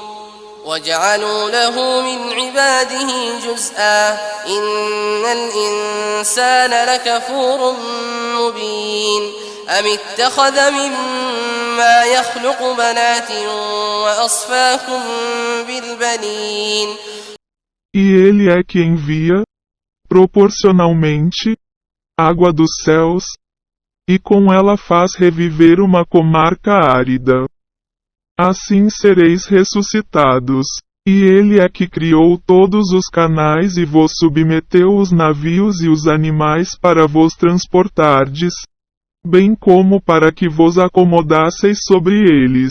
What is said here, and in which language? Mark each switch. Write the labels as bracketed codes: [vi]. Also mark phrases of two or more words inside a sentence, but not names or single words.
[ar] وجعلوا له من عباده جزءا إن الإنسان لكفور مبين أم اتخذ مما يخلق بنات وأصفاكم بالبنين. [pt] E ele é que envia, proporcionalmente, água dos céus, e com ela faz reviver uma comarca árida. Assim sereis ressuscitados. E ele é que criou todos os canais e vos submeteu os navios e os animais para vos transportardes, bem como para que vos acomodasseis sobre eles.